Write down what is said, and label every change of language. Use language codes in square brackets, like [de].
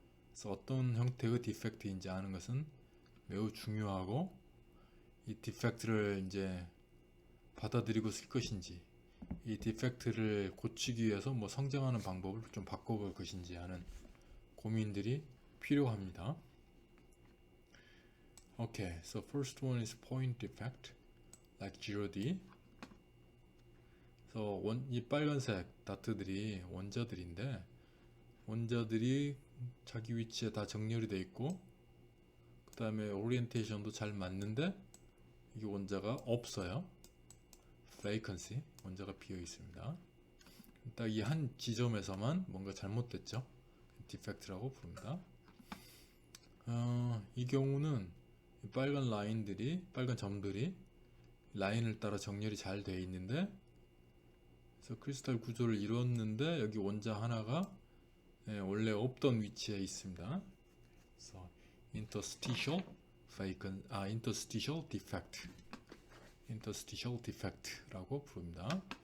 [ko] 그래서 어떤 형태의 디펙트인지 아는 것은 매우 중요하고, 이 디펙트를 이제 받아들이고 쓸 것인지, 이 디펙트를 고치기 위해서 뭐 성장하는 방법을 좀 바꿔볼 것인지 하는 고민들이 필요합니다. [en] Okay, so first one is point defect, like 0D. [ko] 그래서 이 빨간색 다트들이 원자들인데, 원자들이 자기 위치에 다 정렬이 되어 있고, 그 다음에 오리엔테이션도 잘 맞는데 이게 원자가 없어요. vacancy, 원자가 비어 있습니다. 딱 이 한 지점에서만 뭔가 잘못됐죠. defect라고 부릅니다. 이 경우는 빨간 라인들이, 빨간 점들이 라인을 따라 정렬이 잘 되어 있는데, 그래서 크리스탈 구조를 이뤘는데 여기 원자 하나가 원래 없던 위치에 있습니다. 그래서 interstitial interstitial defect, interstitial defect라고 부릅니다.